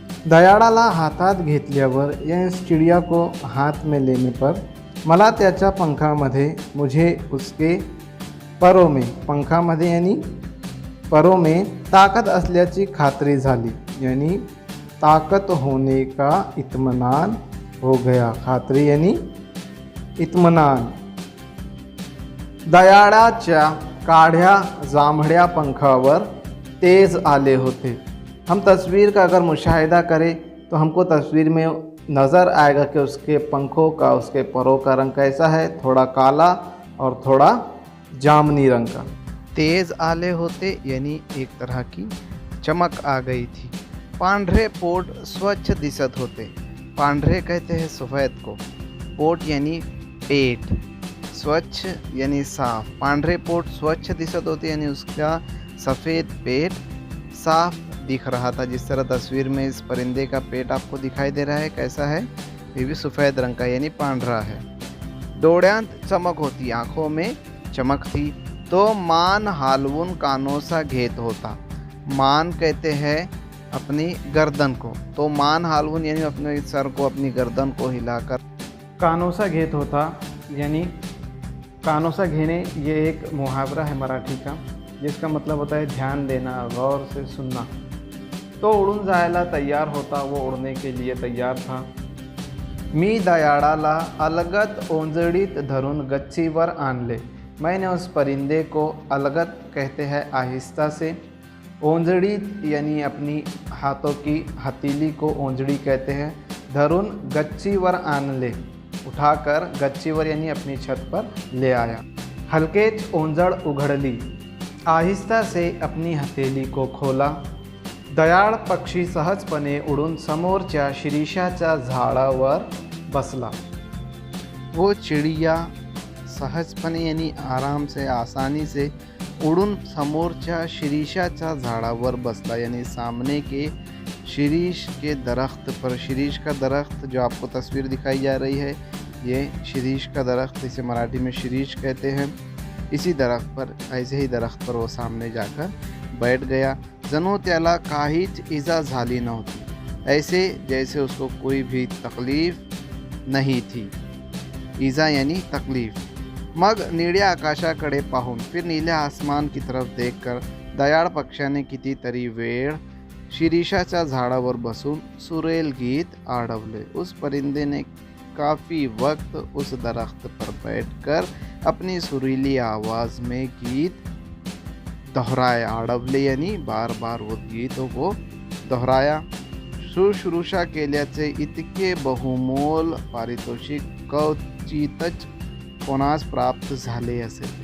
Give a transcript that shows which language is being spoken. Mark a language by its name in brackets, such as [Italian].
[Marathi] दयाळाला हातात घेतल्यावर [Hindi] या चिड़िया को हाथ में लेने पर [Marathi] मला त्याच्या पंखामध्ये [Hindi] मुझे उसके परों में पंखामध्ये यानी परों में ताकत [Marathi] असल्याची खात्री झाली, [Hindi] यानी ताकत होने का इत्मीनान हो गया। खात्री यानी इत्मीनान। [Marathi] दयाळाच्या काढ़्या जांभळ्या पंखावर तेज आले होते। [Hindi] हम तस्वीर का अगर मुशाहिदा करें तो हमको तस्वीर में नज़र आएगा कि उसके पंखों का, उसके परों का रंग कैसा है, थोड़ा काला और थोड़ा जामुनी रंग का। [Marathi] तेज आले होते [Hindi] यानी एक तरह की चमक आ गई थी। [Marathi] पांढरे पोट स्वच्छ दिसत होते। [Hindi] पांढरे कहते हैं सफ़ेद को, पोट यानी पेट, स्वच्छ यानी साफ। [Marathi] पांढरे पोट स्वच्छ दिसत होते [Hindi] यानी उसका सफ़ेद पेट साफ दिख रहा था। जिस तरह तस्वीर में इस परिंदे का पेट आपको दिखाई दे रहा है, कैसा है, ये भी सफ़ेद रंग का यानी पांढरा है। [Marathi] डोळ्यांत चमक होती, [Hindi] आँखों में चमक थी। [Marathi] तो मान हालवून कानोसा घेत होता। [Hindi] मान कहते हैं अपनी गर्दन को, तो मान हालवून यानी अपने सर को, अपनी गर्दन को हिलाकर। [Marathi] कानोसा घेत होता [Hindi] यानी कानोसा घेने, ये एक मुहावरा है मराठी का, जिसका मतलब होता है ध्यान देना, गौर से सुनना। [Marathi] तो उड़ून जायला तैयार होता, [Hindi] वो उड़ने के लिए तैयार था। [Marathi] मी दयाळाला अलगत ओंजळीत धरून गच्चीवर आणले। [Hindi] मैंने उस परिंदे को, अलगत कहते हैं आहिस्ता से, ओंजड़ीत यानी अपनी हाथों की हथेली को ओंजड़ी कहते हैं, [Marathi] धरून गच्चीवर आणले, [Hindi] उठाकर गच्चीवर यानी अपनी छत पर ले आया। [Marathi] हलकेच ओंजळ उघडली, [Hindi] आहिस्ता से अपनी हथेली को खोला। [Marathi] दयाळ पक्षी सहजपणे उडून समोरच्या शिरीषाच्या झाडावर बसला। [Hindi] वो चिड़िया सहजपणे यानी आराम से, आसानी से [Marathi] उड़ून समोरच्या शिरीषाच्या झाडावर बसला, [Hindi] यानी सामने के शिरीष के दरख्त पर। शिरीष का दरख्त जो आपको तस्वीर दिखाई जा रही है, ये शिरीष का दरख्त, इसे मराठी में शिरीष कहते हैं। इसी दरख्त पर, ऐसे ही दरख्त पर वो सामने जाकर बैठ गया। [Marathi] जणू त्याला काहीच इजा झाली नव्हती, [Hindi] ऐसे जैसे उसको कोई भी तकलीफ नहीं थी। इजा यानी तकलीफ। [Marathi] मग निळ्या आकाशाकडे पाहून, [Hindi] फिर नील्या आसमान की तरफ देखकर [Marathi] दयाळ पक्षाने कितीतरी वेळ शिरीषाच्या झाडावर बसून सुरेल गीत आडवले। [Hindi] उस परिंदे ने काफ़ी वक्त उस दरख्त पर बैठकर अपनी सुरीली आवाज़ में गीत दोहराया। आडवले यानी बार बार वो गीतों को दोहराया। [Marathi] शुश्रूषा केल्याचे इतके बहुमोल पारितोषिक क्वचितच कोणास प्राप्त झाले असेल।